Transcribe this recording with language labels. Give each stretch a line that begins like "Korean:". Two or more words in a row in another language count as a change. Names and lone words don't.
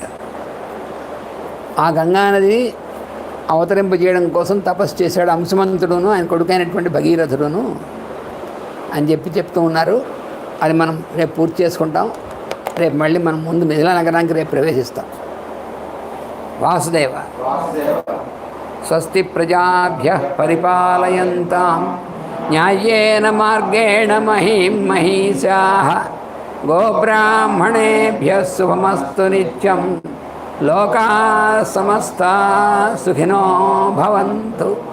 Telugu: ఆ గంగానది అవతరింపజేయడం కోసం తపస్సు చేశాడు అంశుమంతుడును ఆయన కొడుకైనటువంటి భగీరథుడును అని చెప్పి చెప్తూ ఉన్నారు. అది మనం రేపు పూర్తి చేసుకుంటాం. రేపు మళ్ళీ మనం ముందు మిథిలా నగరానికి రేపు ప్రవేశిస్తాం.
Sanskrit: వాసుదేవ స్వస్తి ప్రజాభ్యః పరిపాలయంతాం న్యాయేన మార్గేణ మహీం మహీషాః గోబ్రాహ్మణేభ్యः శుభమస్తు నిత్యం లోకాః సమస్తాః సుఖినో భవంతు.